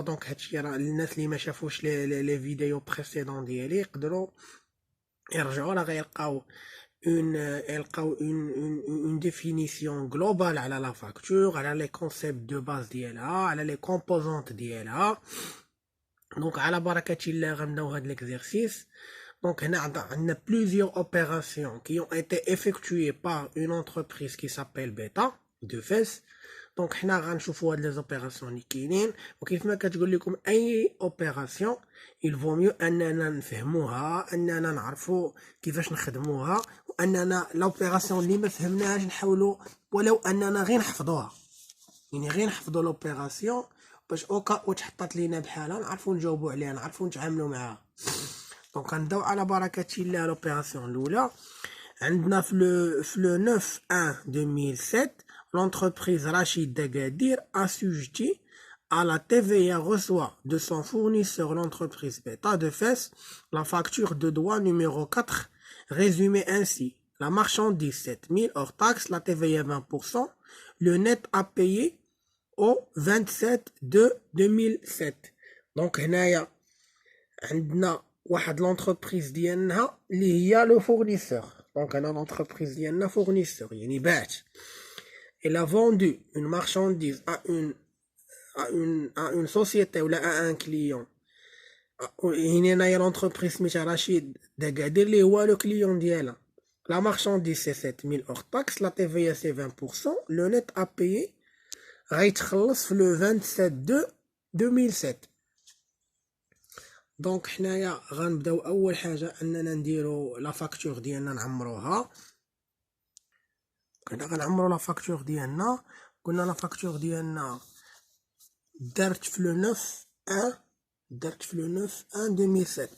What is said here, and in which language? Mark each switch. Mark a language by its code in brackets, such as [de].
[ar] دونك هادشي راه الناس اللي ما شافوش [fr] لي فيديو بريسيدون [ar] ديالي يقدروا يرجعوا راه غيلقاو [fr] une définition globale [ar] على la facture, على [fr] les concepts de base [ar] ديالها، على [fr] les composantes [ar] ديالها. donc على بركة الله غنبداو هاد l'exercice. [fr] donc [ar] هنا عندنا [fr] plusieurs opérations qui ont été effectuées par une entreprise qui s'appelle Beta de FES. [ar] دونك حنا غنشوفوا هاد لي زوبيراسيون اللي كاينين، وكيف ما كتقول لكم اي اوبيراسيون [fr] il vaut mieux [ar] اننا نفهموها، اننا نعرفوا كيفاش نخدموها، واننا لوبيراسيون اللي ما فهمناهاش نحاولوا ولو اننا غير نحفظوها، يعني غير نحفظوا لوبيراسيون باش اوكا وتحطات لينا بحالها نعرفوا نجاوبوا عليها، نعرفوا نتعاملوا معها. دونك غنبداو على بركه الله. [fr] لوبيراسيون الاولى عندنا في لو 9/1/2007 l'entreprise Rachid d'Agadir assujettie à la TVA reçoit de son fournisseur l'entreprise Beta de Fès la facture de douane numéro 4 résumée ainsi: la marchandise 7000 hors taxe, la TVA 20%, le net à payer au 27/2/2007. [ar] donc هنايا عندنا واحد l'entreprise ديالنا اللي هي le fournisseur. donc انا l'entreprise ديالنا fournisseur يعني باعت. [fr] Elle a vendu une marchandise à une société ou à un client. [ar] هنا هي l'entreprise سميتها رشيد داكادير اللي هو le client ديالها. [fr] La marchandise c'est 7000 hors taxe, la TVA c'est 20%, le net à payer [ar] غيتخلص في [fr] le 27/2/2007. [ar] دونك حنايا غنبداو اول حاجه اننا نديرو لا فاكتور ديالنا نعمروها. كنا غنعمرو لا فاكتور ديالنا. قلنا لا فاكتور ديالنا دارت في لو 9/1/2007.